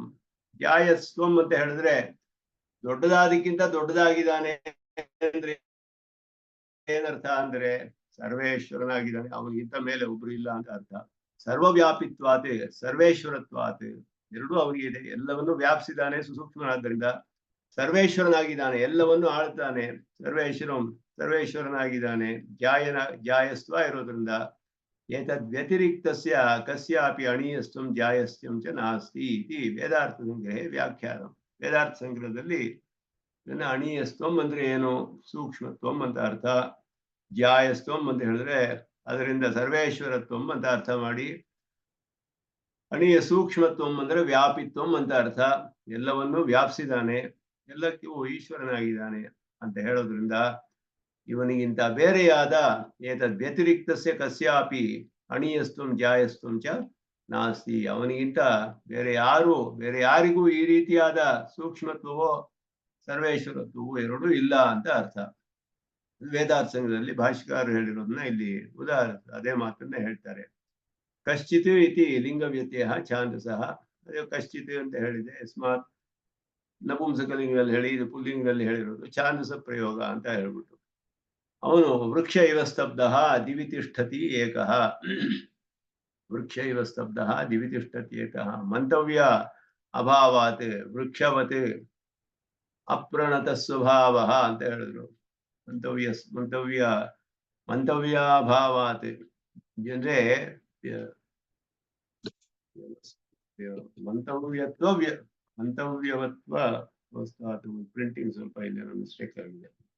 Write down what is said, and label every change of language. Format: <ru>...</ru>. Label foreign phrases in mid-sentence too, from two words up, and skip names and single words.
<kn>ಜಾಯಸ್ತ್ವಂ ಅಂತ ಹೇಳಿದ್ರೆ ದೊಡ್ಡದಾದಕ್ಕಿಂತ ದೊಡ್ಡದಾಗಿದ್ದಾನೆ ಅಂದ್ರೆ ಏನರ್ಥ ಅಂದ್ರೆ ಸರ್ವೇಶ್ವರನಾಗಿದ್ದಾನೆ, ಅವನಿಗಿಂತ ಮೇಲೆ ಒಬ್ರು ಇಲ್ಲ ಅಂತ ಅರ್ಥ.</kn> <sa>ಸರ್ವವ್ಯಾಪಿತ್ವಾತ್ ಸರ್ವೇಶ್ವರತ್ವಾತ್,</sa> <kn>ಎರಡೂ ಅವನಿಗೆ ಇದೆ. ಎಲ್ಲವನ್ನು ವ್ಯಾಪಿಸಿದ್ದಾನೆ ಸುಸೂಕ್ಷ್ಮನಾದ್ದರಿಂದ. ಸರ್ವೇಶ್ವರನಾಗಿದ್ದಾನೆ, ಎಲ್ಲವನ್ನು ಆಳ್ತಾನೆ. ಸರ್ವೇಶ್ವರನಾಗಿದ್ದಾನೆ. ಜಾಯಸ್ತ್ವ ಇರೋದ್ರಿಂದ</kn> <sa>ಏತದ್ ವ್ಯತಿರಿಕ್ತಸ್ಯ ಕಸ್ಯಾಪಿ ಅಣೀಯಸ್ತ್ವಂ ಜಾಯಸ್ತ್ವಂ ಚ ನಾಸ್ತಿ ಇತಿ ವೇದಾರ್ಥ ಸಂಗ್ರಹೇ ವ್ಯಾಖ್ಯಾನ.</sa> <kn>ವೇದಾರ್ಥ ಸಂಗ್ರಹದಲ್ಲಿ ಇದನ್ನ ಅಣೀಯಸ್ತ್ವಂ ಅಂದ್ರೆ ಏನು, ಸೂಕ್ಷ್ಮತ್ವಂ ಅಂತ ಅರ್ಥ. ಜಾಯಸ್ತ್ವಂ ಅಂತ ಹೇಳಿದ್ರೆ ಅದರಿಂದ ಸರ್ವೇಶ್ವರತ್ವಂ ಅಂತ ಅರ್ಥ ಮಾಡಿ, ಅಣೀಯ ಸೂಕ್ಷ್ಮತ್ವಂ ಅಂದ್ರೆ ವ್ಯಾಪಿತ್ವಂ ಅಂತ ಅರ್ಥ. ಎಲ್ಲವನ್ನೂ ವ್ಯಾಪಿಸಿದಾನೆ, ಎಲ್ಲಕ್ಕೂ ಈಶ್ವರನಾಗಿದ್ದಾನೆ ಅಂತ ಹೇಳೋದ್ರಿಂದ ಇವನಿಗಿಂತ ಬೇರೆಯಾದ</kn> <sa>ಏತದ್ ವ್ಯತಿರಿಕ್ತಸ್ಯ ಕಸ್ಯಾಪಿ ಅಣೀಯಸ್ತ್ವಂ ಜಾಯಸ್ತ್ವಂ ಚ ನಾಸ್ತಿ,</sa> <kn>ಅವನಿಗಿಂತ ಬೇರೆ ಯಾರಿಗೂ ಈ ರೀತಿಯಾದ ಸೂಕ್ಷ್ಮತ್ವವೋ ಸರ್ವೇಶ್ವರತ್ವವೋ ಎರಡೂ ಇಲ್ಲ ಅಂತ ಅರ್ಥ. ವೇದಾರ್ಥ ಸಂಘದಲ್ಲಿ ಭಾಷ್ಯಕಾರರು ಹೇಳಿರೋದನ್ನ ಇಲ್ಲಿ ಅದೇ ಮಾತನ್ನ ಹೇಳ್ತಾರೆ.</kn> <sa>ಕಶ್ಚಿತ್ ಇತಿ ಲಿಂಗ ವ್ಯತ್ಯಯ ಛಾಂದಸಃ.</sa> <kn>ಅದೇ ಕಶ್ಚಿತ್ ಅಂತ ಹೇಳಿದೆ, ಯಸ್ಮಾತ್ ನಪುಂಸಕಲಿಂಗದಲ್ಲಿ ಹೇಳಿ, ಇದು ಪುಲ್ಲಿಂಗದಲ್ಲಿ ಹೇಳಿರೋದು ಛಾಂದಸ ಪ್ರಯೋಗ ಅಂತ ಹೇಳ್ಬಿಟ್ಟು.</kn> <sa>ಅವನು ವೃಕ್ಷ ಇವ ಸ್ತಬ್ಧ ದಿವಿ ತಿಷ್ಠತಿ ಏಕಃ. ವೃಕ್ಷ ಇವ ಸ್ತಬ್ಧ ದಿವಿ ತಿಷ್ಠತಿ ಏಕಃ. ಮಂತವ್ಯ ಅಭಾವಾತ್ ವೃಕ್ಷವತ್ ಅಪ್ರಣತ ಸ್ವಭಾವ</sa> <kn>ಅಂತ ಹೇಳಿದ್ರು. ಮಂತವ್ಯಾಭಾವಾತ್ ಅಂದ್ರೆ ಮಂತವ್ಯವತ್ವ ಪ್ರಿಂಟಿಂಗ್ ಸ್ವಲ್ಪ ಇಲ್ಲಿ ಮಿಸ್ಟೇಕ್ ಆಗಿದೆ.</kn>